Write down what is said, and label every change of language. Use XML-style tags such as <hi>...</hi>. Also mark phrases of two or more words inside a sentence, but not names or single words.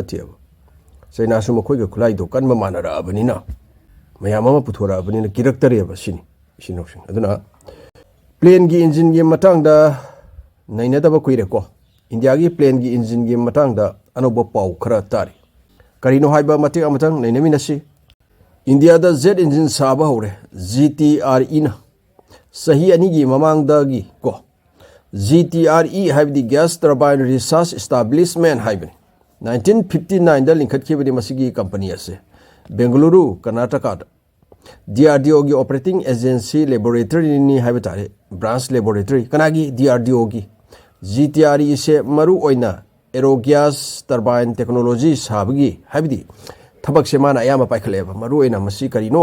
<mni>tiaba China su makoi ga khulai do kan ma manara abanina mayama puthora abanina kiraktere ba sin roksing aduna plane gi engine gi matangda naina da ba koire ko India gi plane gi engine gi matangda anoba pau khara tari karino haiba mate amatang nainami nasi India da</mni> <en>jet engine</en> <mni>saba hore GTRE na sahi ani gi mamang da gi ko GTRE haibdi</mni> <en>gas turbine research establishment</en> <mni>haibni 1959 da linkhat khibani masigi company ase Bengaluru Karnataka da DRDO gi</mni> <en>operating agency laboratory</en> <mni>ni haibtare</mni> <en>branch laboratory</en> <mni>kanagi DRDO gi GTRE se maru oina</mni> <en>aerogas turbine technology</en> <mni>sabagi haibdi thabak se mana ayama paikhaleba maru oina masi karino</mni>